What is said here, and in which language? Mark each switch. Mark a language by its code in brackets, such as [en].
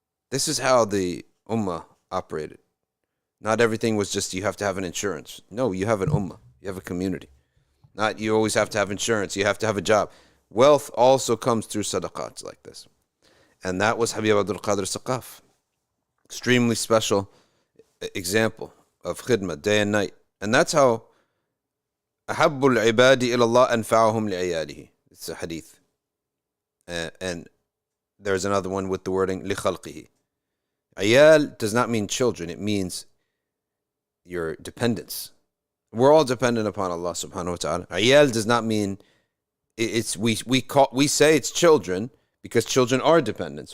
[en] This is how the ummah operated. Not everything was just you have to have an insurance. No, you have an ummah. You have a community. Not you always have to have insurance. You have to have a job. Wealth also comes through sadaqats like this. And that was Habib Abdul Qadir al-Saqqaf. Extremely special example of khidmah, day and night. And that's how [ar] أحب العباد إلى الله أنفعهم لعياله. [en] It's a hadith. And there's another one with the wording لخلقه. Ayal does not mean children. It means your dependents. We're all dependent upon Allah subhanahu wa ta'ala. Ayal does not mean we say it's children because children are dependents.